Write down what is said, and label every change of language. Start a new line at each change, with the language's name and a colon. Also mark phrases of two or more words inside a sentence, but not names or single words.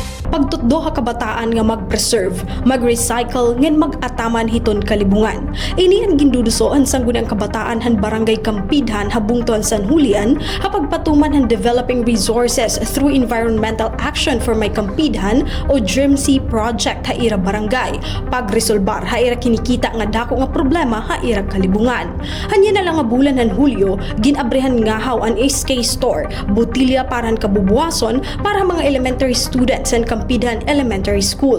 Waray: pagtutdo ha kabataan nga mag-preserve, mag-recycle ngen mag-ataman hiton kalibungan. Ini ang gindudusoan sang gunang kabataan han barangay Kampidhan habungton San Julian ha pagpatuman han
English: developing resources through environmental action for my
Waray: Kampidhan o DRIMC project ha ira barangay. Pagresolbar ha ira kinikita nga dako nga problema ha ira kalibungan. Hanya na lang nga bulan han Hulyo, ginabrehan ngahaw an SK store, botilya para han kabubuason para mga
English: elementary students
Waray: and Kampidhan Elementary School.